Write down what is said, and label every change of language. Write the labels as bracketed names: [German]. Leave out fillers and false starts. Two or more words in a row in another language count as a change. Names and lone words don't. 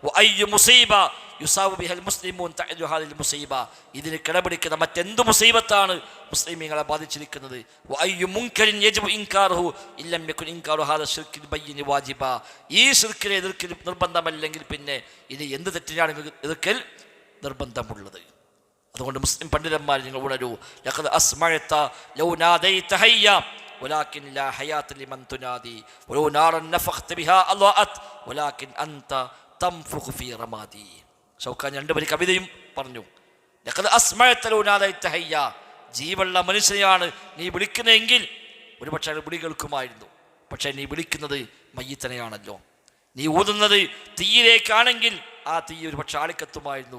[Malayalam] ഇതിന് കിടപിടിക്കുന്ന മറ്റെന്ത് മുസീബത്താണ് മുസ്ലിമീങ്ങളെ ബാധിച്ചിരിക്കുന്നത്? ഈ ശിർക്കിനെ എതിർക്കൽ നിർബന്ധമല്ലെങ്കിൽ പിന്നെ ഇത് എന്ത് തെറ്റിനാണ് എതിർക്കൽ നിർബന്ധമുള്ളത്? അതുകൊണ്ട് മുസ്ലിം പണ്ഡിതന്മാർ നിങ്ങൾ ഉണരൂ. [Arabic] ولكن لا حياة لمن تنادي ولو نارا نفخت بها أضاءت ولكن أنت تنفخ في رمادي. [Malayalam] ഷൗക്കാനി രണ്ടുപേര് കവിതയും പറഞ്ഞു. [Arabic] لقد أسمعت لو ناديت حيا [Malayalam] ജീവുള്ള മനുഷ്യനെയാണ് നീ വിളിക്കുന്നതെങ്കിൽ ഒരുപക്ഷെ അയാൾ വിളി കേൾക്കുമായിരുന്നു. പക്ഷെ നീ വിളിക്കുന്നത് മയ്യിത്തനെയാണല്ലോ. നീ ഊതുന്നത് തീയിലേക്കാണെങ്കിൽ ആ തീ ഒരുപക്ഷെ ആളിക്കത്തുമായിരുന്നു.